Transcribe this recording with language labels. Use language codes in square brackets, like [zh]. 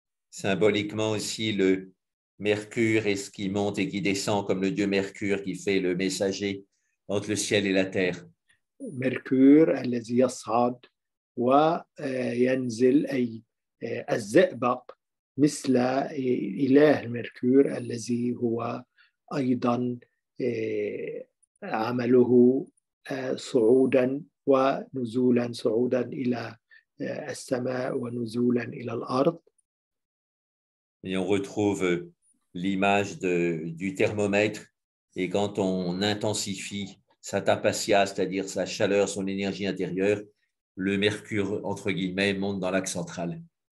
[fr] Symboliquement aussi, le mercure est ce qui monte et qui descend comme le dieu Mercure qui fait le messager entre le ciel et la terre. [ar] ميركور الذي يصعد وينزل أي الزئبق مثل إله ميركور الذي هو أيضا عمله صعودا ونزولا، صعودا إلى السماء ونزولا إلى الأرض. [fr] Et on retrouve l'image du thermomètre et quand on intensifie sa tapasya, c'est-à-dire sa chaleur, son énergie intérieure, le mercure, entre guillemets, monte dans l'axe central.